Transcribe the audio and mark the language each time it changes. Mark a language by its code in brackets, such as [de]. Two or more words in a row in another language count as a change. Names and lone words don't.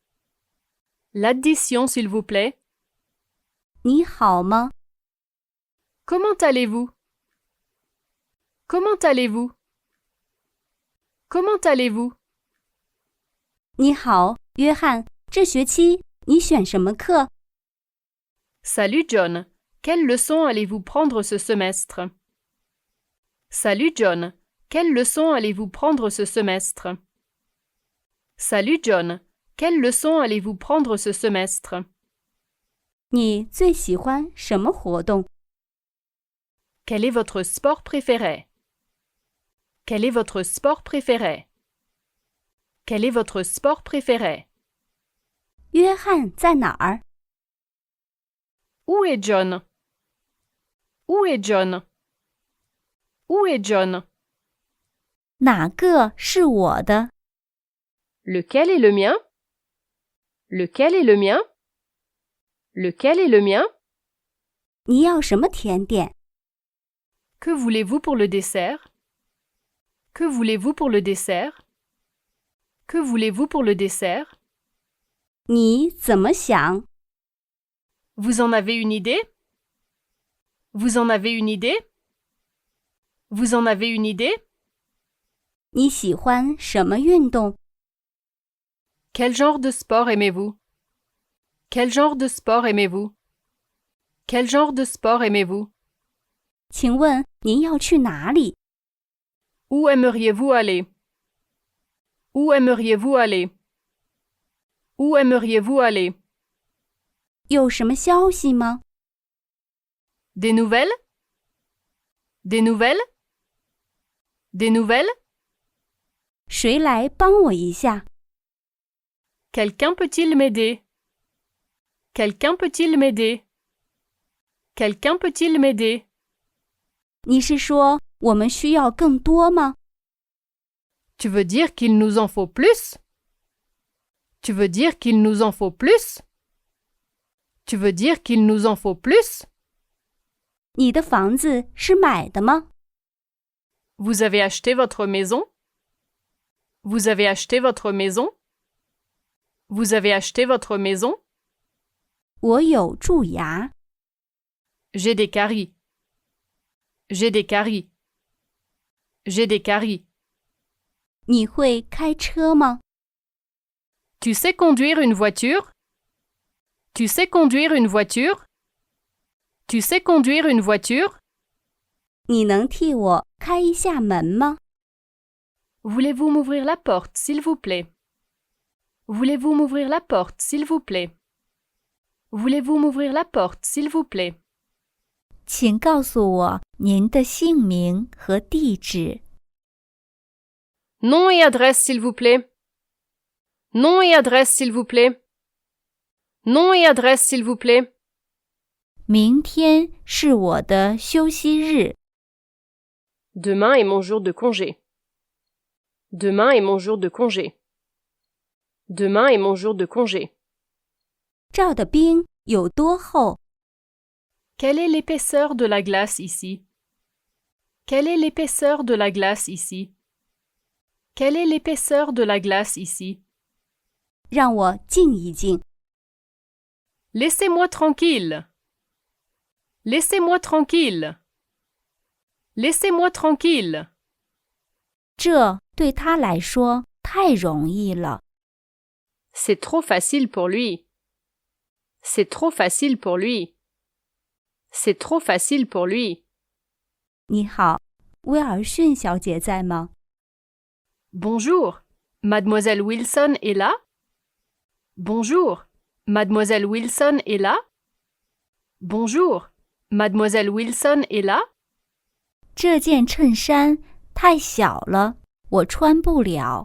[fr] L'addition, s'il vous plaît. [zh] 你好吗？ [fr] Comment allez-vous? Comment allez-vous? Comment allez-vous? [zh] 你好，约翰，这学期你选什么课？ [fr] Salut John. Quelle leçon allez-vous prendre ce semestre? Salut John. Quelle leçon allez-vous prendre ce semestre? Salut John. Quelle leçon allez-vous prendre ce semestre? [zh] 你最喜欢什么活动？ [fr] Quel est votre sport préféré? Quel est votre sport préféré? Quel est votre sport préféré? [zh] 约翰在哪儿？ [fr] Où est John? Où est John? Où est John? [zh] 哪个是我的？ [fr] Lequel est le mien? Lequel est le mien? Lequel est le mien? [zh] 你要什么甜点？ [fr] Que voulez-vous pour le dessert? Que voulez-vous pour le dessert? Que voulez-vous pour le dessert? [zh] 你怎么想？ [fr] Vous en avez une idée? Vous en avez une idée? Vous en avez une idée? [zh] 你喜欢什么运动？ [fr] Quel genre de sport aimez-vous? Quel genre de sport aimez-vous? Quel genre de sport aimez-vous? [zh] 请问您要去哪里？ [fr] Où aimeriez-vous aller? Où aimeriez-vous aller? Où aimeriez-vous aller? [zh] 有什么消息吗？ [fr] Des nouvelles? Des nouvelles? Des nouvelles? [zh] 谁来帮我一下？ [fr] Quelqu'un peut-il m'aider? Quelqu'un peut-il m'aider? Quelqu'un peut-il m'aider? [zh] 你是说我们需要更多吗？ [fr] Tu veux dire qu'il nous en faut plus? Tu veux dire qu'il nous en faut plus? Tu veux dire qu'il nous en faut plus? [zh] 你的房子是买的吗？ [fr] Vous avez acheté votre maison? Vous avez acheté votre maison? Vous avez acheté votre maison? [zh] 我有蛀牙。 [fr] J'ai des caries. J'ai des caries. J'ai des caries. [zh] 你会开车吗？ [fr] Tu sais conduire une voiture? Tu sais conduire une voiture? Tu sais conduire une voiture? [zh] 你能替我开一下门吗？ [fr] Voulez-vous m'ouvrir la porte, s'il vous plaît? Voulez-vous m'ouvrir la porte, s'il vous plaît? Voulez-vous m'ouvrir la porte, s'il vous plaît? [zh] 请告诉我您的姓名和地址。 [fr] Nom et adresse, s'il vous plaît. Nom et adresse, s'il vous plaît. Nom et adresse, s'il vous plaît. [zh] 明天是我的休息日。 [fr] Demain est mon jour de congé. Demain est mon jour de congé. Demain est mon jour de congé. [zh] 照的冰有多厚？ [fr] Quelle est l'épaisseur de la glace ici? Quelle est l'épaisseur de la glace ici? Quelle est l'épaisseur de la glace ici? [zh] 让我静一静。 [fr] Laissez-moi tranquille. Laissez-moi tranquille. Laissez-moi tranquille. [zh] 这对他来说太容易了。 [fr] C'est trop facile pour lui. C'est trop facile pour lui. C'est trop facile pour lui. [zh] 你好，威尔逊小姐在吗？ [fr] Bonjour, Mademoiselle Wilson est là? Bonjour, Mademoiselle Wilson est là? Bonjour, Mademoiselle Wilson est là? [zh] 这件衬衫太小了，我穿不了。